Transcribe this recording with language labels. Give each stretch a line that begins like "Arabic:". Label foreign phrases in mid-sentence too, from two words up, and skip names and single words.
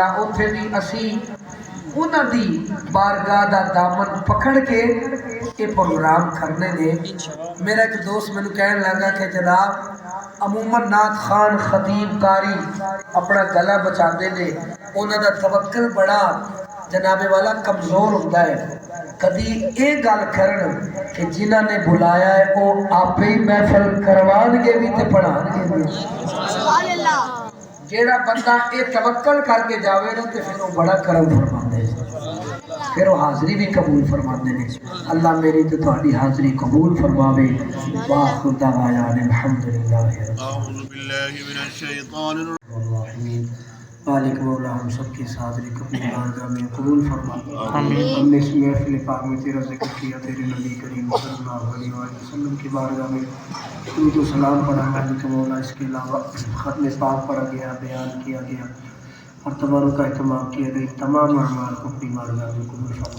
Punjabi: اتنے بھی اسی انہوں دی بارگاہ دا دامن پکڑ کے یہ پروگرام کرنے نے میرا ایک دوست میں کہنے لگا کہ جناب عموماً نعت خان خطیب قاری اپنا گلا بچاتے نے انہوں دا توکل بڑا جناب والا کمزور ہوتا ہے کبھی یہ گل کرن کہ جنہوں نے بلایا ہے وہ آپ ہی محفل کروان گے بھی تے پڑھان گے بھی جیڑا بندہ یہ توکل کر کے جاوے نا تے پھر وہ بڑا کرم فرماندے پھر وہ حاضری بھی قبول فرماندے نے اللہ میری تے تہاڈی حاضری قبول فرماوے
Arabic: واخر دعوانا الحمدللہ اعوذ باللہ من الشیطان
Urdu: الرجیم مالک مولا ہم سب کی حاضری اپنی بارگاہ میں قبول فرما ہم نے اس محفل پاک میں تیرا ذکر کیا تیرے نبی کریم
Arabic: صلی اللہ علیہ وسلم
Urdu: کی بارگاہ میں درود و سلام پڑھا مالک مولا اس کے علاوہ ختم پاک پڑھا گیا بیان کیا گیا اور تبارک کا اہتمام کیا گئی تمام اعمال کو اپنی بارگاہ میں قبول فرما